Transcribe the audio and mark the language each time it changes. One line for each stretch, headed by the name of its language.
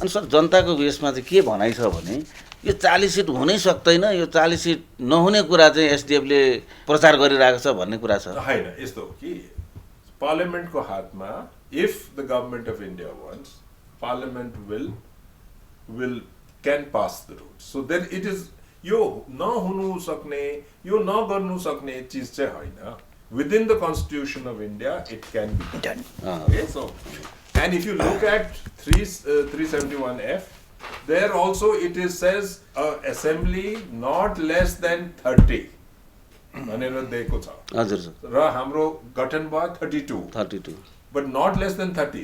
Nepali: अनि सर जनताको उयसमा चाहिँ के भनाइ छ भने यो 40 सिट हुनै सक्दैन, यो 40 सिट नहुने कुरा चाहिँ एसडिएफले प्रचार गरिरहेको छ भन्ने कुरा छ। होइन, यस्तो हो कि पार्लियामेन्टको हातमा
English: If the government of India wants, parliament will can pass the rules. So then it is
Nepali: यो नहुनु सक्ने, यो नगर्नु सक्ने चिज चाहिँ होइन।
English: Within the Constitution of India, it can be done. Okay, so and if you look at 371F, there also it is says assembly not less than 30
Nepali: भनेर दिएको छ। हजुर सर। र हाम्रो गठन भयो 32,
English: but not less than 30.